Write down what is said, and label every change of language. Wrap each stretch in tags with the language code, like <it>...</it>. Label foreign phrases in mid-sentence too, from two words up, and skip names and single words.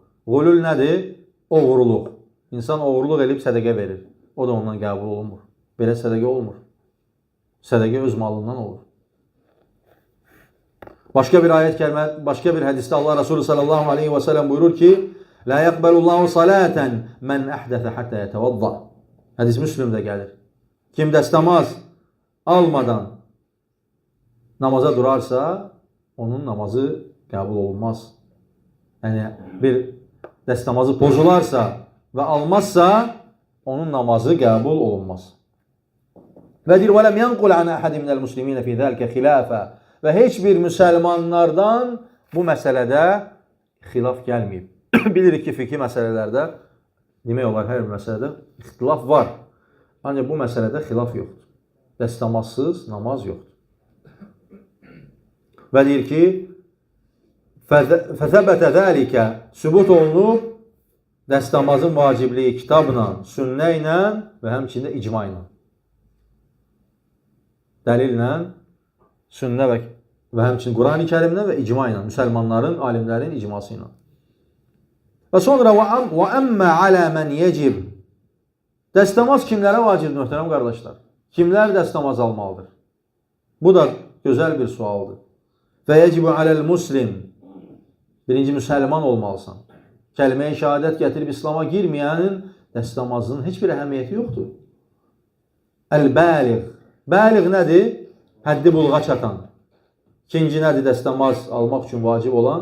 <az>Qulul nədir? Oğurluq. İnsan oğurluq edib sədəqə verir. O da ondan qəbul olunmur. Belə sədəqə olmur. Sədəqə öz malından olur. Başqa bir ayət kəlmə, başqa bir hədisdə Allah Resulü</az> <ar>صلى الله عليه وسلم</ar> <az>buyurur ki,</az> <ar>لا يقبل الله صلاة من أحدث حتى يتوضأ.</ar> <tr>Hadis Müslim'de gelir.</tr> <az>Kim dəstəmaz almadan namaza durarsa, onun namazı qəbul olunmaz. Yəni bir dəstəmazı pozularsa və almazsa, onun namazı qəbul olunmaz. Və deyir,</az> <ar>وَلَمْ يَنْقُلْ عَنَ أَحَدٍ مِنَ الْمُسْلِمِينَ فِي ذَلْكَ خِلَافًا.</ar> <az>Və heç bir müsəlmanlardan bu məsələdə xilaf gəlməyib. Bilirik ki, fikri məsələlərdə, demək olar, hər bir məsələdə ixtilaf var. Ancaq bu məsələdə xilaf yoxdur. Dəstəmazsız namaz yoxdur. Və deyir ki,</az> <ar>فَثَبَتَ ذَلِكَ</ar> <az>sübut olunub dəstəmazın vacibliyi kitabla, sünnə ilə və həmçində icma ilə. Dəlillə, sünnə və həmçinin Quran-ı Kərimlə və icma ilə, müsəlmanların, alimlərin icması ilə. Və sonra</az> <ar>وَأَمَّ عَلَى مَنْ يَجِبْ.</ar> <az>Dəstəmaz kimlərə vacibdir, möhtərəm qardaşlar? Kimlər dəstəmaz almalıdır? Bu da gözəl bir sualdır.</az> <ar>فَيَجِبُ عَلَى الْمُسْلِمِ.</ar> <az>Birinci müsəlman olmalısan. Kəlmə-i şəhadət gətirib İslama girməyənin dəstəmazının heç bir əhəmiyyəti yoxdur. Əl-bəliğ. Bəliğ nədir? Həddi bulğa çatan. İkinci nədir dəstəmaz almaq üçün vacib olan?</az>